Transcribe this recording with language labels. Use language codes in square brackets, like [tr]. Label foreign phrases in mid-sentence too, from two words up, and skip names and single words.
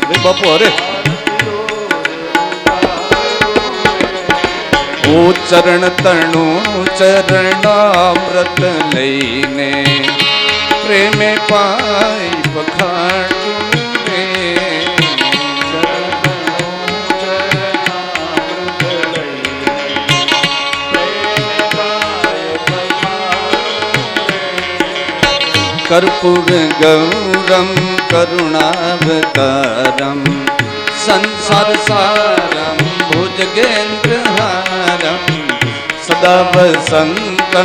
[gu] બાપુ અરે ઓ ચરણ તણું ચરણામૃત લઈને પ્રેમે પાઈ પખાડું રે [sa] कर्पूर गौरम करुणावतारम संसार सारम भुजगेन्द्रहारम सदा वसंतम